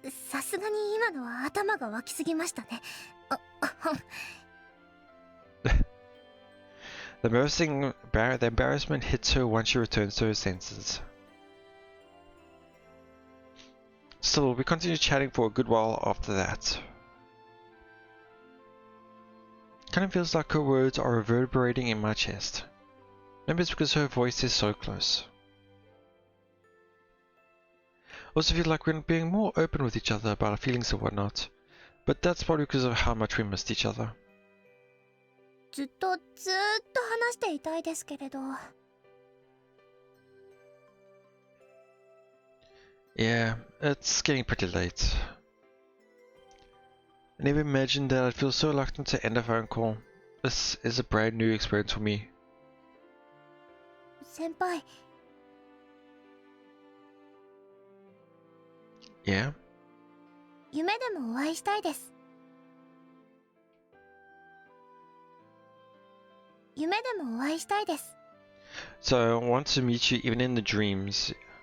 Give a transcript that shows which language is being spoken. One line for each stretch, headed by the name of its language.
Japanese: さすがに今のは頭が湧きすぎましたね。
English: The embarrassment hits her once she returns to her senses. Still, we continue chatting for a good while after that. Kind of feels like her words are reverberating in my chest. Maybe it's because her voice is so close. Also feel like we're being more open with each other about our feelings and whatnot. But that's probably because of how much we missed each other.
Japanese: ずっと話していたいですけれど。
English: Yeah, it's getting pretty late. I never imagined that I'd feel so reluctant to end a phone call. This is a brand new experience for me.
Japanese: 先輩。
English: Yeah?
Japanese: 夢でもお会いしたいです。夢でもお会いしたいです。
English: So I want to meet you even in the dreams.